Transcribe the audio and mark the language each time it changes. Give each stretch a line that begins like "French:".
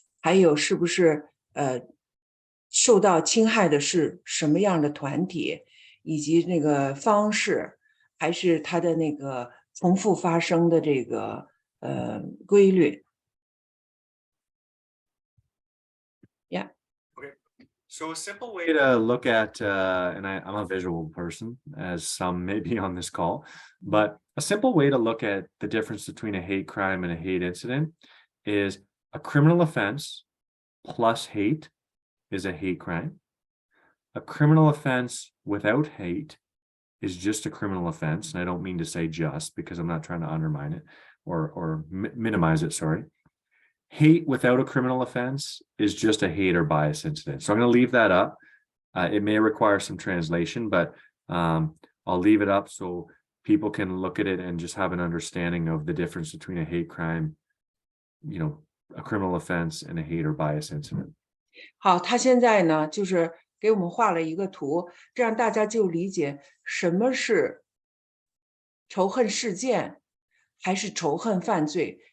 Chinese: 还有是不是受到侵害的是什么样的团体，以及那个方式，还是它的那个重复发生的这个规律 ？
English: Yeah. Okay. So a simple way to look at, and I'm a visual person, as some may be on this call, but a simple way to look at the difference between a hate crime and a hate incident is a criminal offense plus hate is a hate crime. A criminal offense without hate is just a criminal offense. And I don't mean to say just, because I'm not trying to undermine it or minimize it, sorry. Hate without a criminal offense is just a hate or bias incident. So I'm going to leave that up. It may require some translation, but I'll leave it up so people can look at it and just have an understanding of the difference between a hate crime, a criminal offense, and a hate or bias incident.
Chinese: 好，他现在呢，就是给我们画了一个图，这样大家就理解什么是仇恨事件，还是仇恨犯罪。